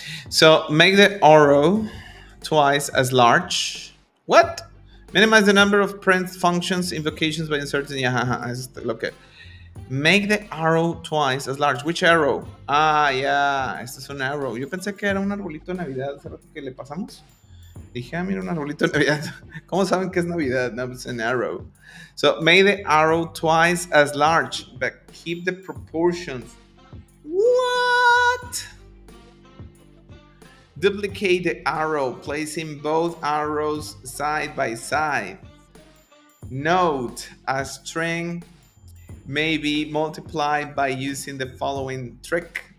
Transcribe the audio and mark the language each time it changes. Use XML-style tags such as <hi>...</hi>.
<en>So, make the arrow twice as large. What? Minimize the number of print functions invocations by inserting. Yeah, okay. Make the arrow twice as large. Which arrow?</en> <es>Este es un arrow. Yo pensé que era un arbolito de Navidad hace rato que le pasamos. Dije, mira, un arbolito de Navidad. ¿Cómo saben que es Navidad?</es> <en>No, it's an arrow. So, make the arrow twice as large, but keep the proportions. What? Duplicate the arrow, placing both arrows side by side. Note, a string may be multiplied by using the following trick.</en>